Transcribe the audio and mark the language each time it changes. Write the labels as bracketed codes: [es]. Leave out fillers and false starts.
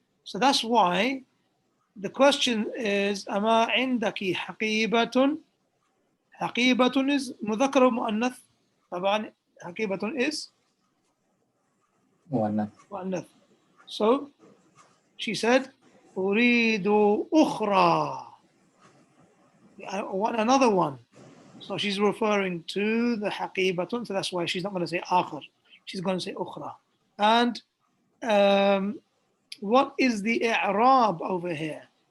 [en] So that's why the question is [ar] أما عندك حقيبة. حقيبة is مذكر ومؤنث. طبعا حقيبة is مؤنث. [en] So she said [ar] أريد أخرى. [en] I want another one. So she's referring to the حقيبة. So that's why she's not going to say آخر. She's going to say أخرى. And what is the i'rab over here?